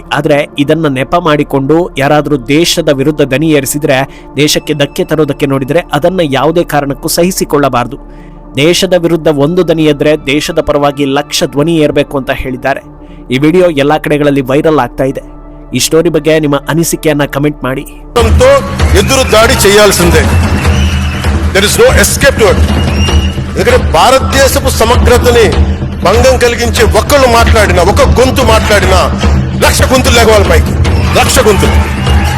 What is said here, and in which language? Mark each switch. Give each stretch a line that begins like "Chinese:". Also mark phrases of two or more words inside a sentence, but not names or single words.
Kannada: ಆದ್ರೆ ಇದನ್ನ ನೆಪ ಮಾಡಿಕೊಂಡು ಯಾರಾದ್ರೂ ದೇಶದ ವಿರುದ್ಧ ದನಿ ಏರಿಸಿದ್ರೆ, ದೇಶಕ್ಕೆ ಧಕ್ಕೆ ತರೋದಕ್ಕೆ ನೋಡಿದ್ರೆ ಅದನ್ನ ಯಾವುದೇ ಕಾರಣಕ್ಕೂ ಸಹಿಸಿಕೊಳ್ಳಬಾರದು. ದೇಶದ ವಿರುದ್ಧ ಒಂದು ದನಿ ಎದ್ರೆ ದೇಶದ ಪರವಾಗಿ 1,00,000 ಧ್ವನಿ ಏರ್ಬೇಕು ಅಂತ ಹೇಳಿದ್ದಾರೆ. ಈ ವಿಡಿಯೋ ಎಲ್ಲಾ ಕಡೆಗಳಲ್ಲಿ ವೈರಲ್ ಆಗ್ತಾ ಇದೆ. ఈ స్టోరీ ಬಗ್ಗೆ ನಿಮ್ಮ ಅನಿಸಿಕೆಯನ್ನ ಕಮೆಂಟ್ ಮಾಡಿ.
Telugu: ఎదురు దాడి చేయాల్సిందే.
English: There is no escape to it. ఎందుకంటే భారతదేశపు సమగ్రతని భంగం కలిగించే ఒక్కళ్ళు మాట్లాడినా, ఒక గొంతు మాట్లాడినా 1,00,000 గొంతులు లేగవాలి పైకి, 1,00,000 గొంతులు.